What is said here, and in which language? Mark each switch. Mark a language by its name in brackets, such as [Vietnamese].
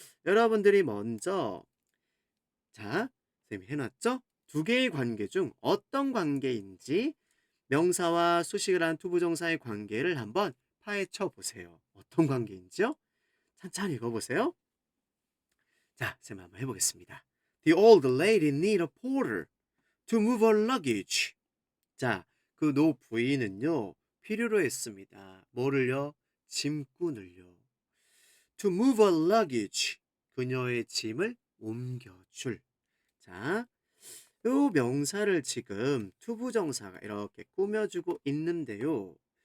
[Korean] 여러분들이 먼저, 자, 쌤이 해놨죠? 두 개의 관계 중 어떤 관계인지 명사와 수식을 한 투부정사의 관계를 한번 파헤쳐 보세요. 어떤 관계인지요? 천천히 읽어보세요. 자, 쌤 한번 해보겠습니다. [English] The old lady need a porter to move her luggage. [Korean] 자, 그 노 부인은요, 필요로 했습니다. 뭐를요? 짐꾼을요. [English] To move her luggage. [Korean] 그녀의 짐을 옮겨줄. 자, 요 명사를 지금 투부정사가 이렇게 꾸며주고 있는데요.